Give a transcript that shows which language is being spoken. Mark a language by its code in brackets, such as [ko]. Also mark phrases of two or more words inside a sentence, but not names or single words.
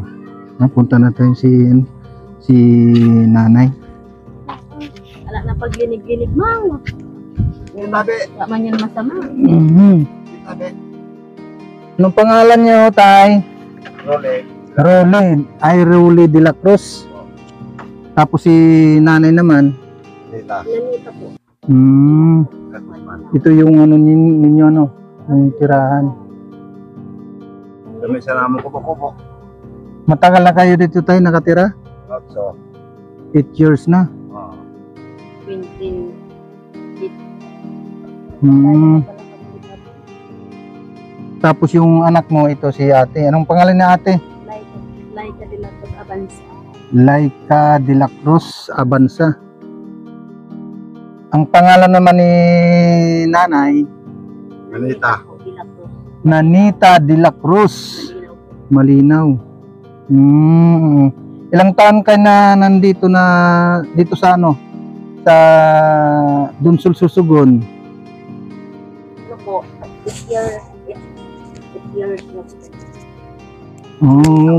[tl] Napunta na tayo si nanay. Wala na pag-ginig-ginig, mang. Wala man yan masama. Anong pangalan niyo, tay? Rolly de la Cruz. Tapos si nanay naman, Nita. Nanita po. ito yung ano ninyo, ano, yung tirahan. Kami sa naman kubo-kubo. Matagal na kayo dito tayo nakatira? So, 8 years na. 20. Tapos yung anak mo, ito si ate. Anong pangalan ni ate? Laika de la Cruz Avanza. Laika de la Cruz Abanza. Ang pangalan naman ni nanay, Manita. De la Cruz. Nanita de la Cruz. Malinaw po. Malinaw. Ilang taon ka na nandito dito sa ano? Sa Dunsol, Susugon? Ano po? 8 years. 8 years na po.